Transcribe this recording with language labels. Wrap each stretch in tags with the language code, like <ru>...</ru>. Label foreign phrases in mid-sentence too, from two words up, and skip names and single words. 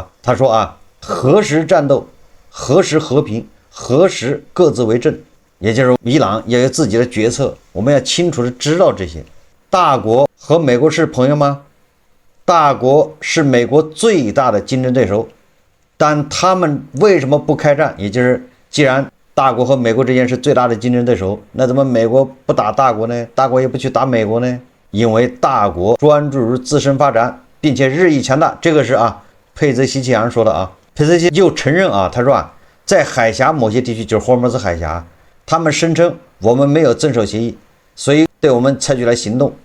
<zh>他說啊，何時戰鬥，何時和平，何時各自為政，也就是伊朗要有自己的決策，我們要清楚的知道這些。大國和美國是朋友嗎？大國是美國最大的競爭对手，但他們為什麼不開戰？也就是既然大國和美國之間是最大的競爭对手，那怎麼美国不打大國呢？大國也不去打美國呢？因為大国專注於自身發展，並且日益強大。這個是佩泽西奇揚說的啊。佩泽西又承認啊，他說啊，在海峽某些地區，就是霍尔木茲海峽，他們聲稱我們沒有遵守協議，所以對我们採取了行動。</zh>